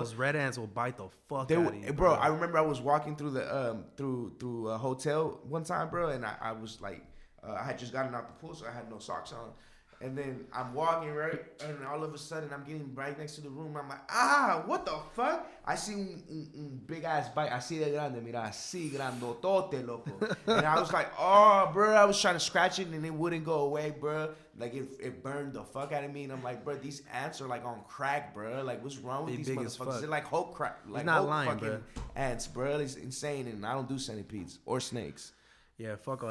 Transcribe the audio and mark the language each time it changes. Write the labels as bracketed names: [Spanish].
[English] Those red ants will bite the fuck out of you, bro. I remember I was walking through the through a hotel one time, bro, and I was like, I had just gotten out the pool, so I had no socks on. And then I'm walking, right? And all of a sudden, I'm getting right next to the room. I'm like, what the fuck? I see un big ass bite. [Spanish] Así de grande, mira, así grandotote, loco. [English] And I was like, oh, bro. I was trying to scratch it, and it wouldn't go away, bro. Like, it burned the fuck out of me. And I'm like, bro, these ants are like on crack, bro. Like, what's wrong with these motherfuckers? They're like whole crack. Like, not whole lying, fucking bro. Ants, bro. It's insane. And I don't do centipedes or snakes. Yeah, fuck all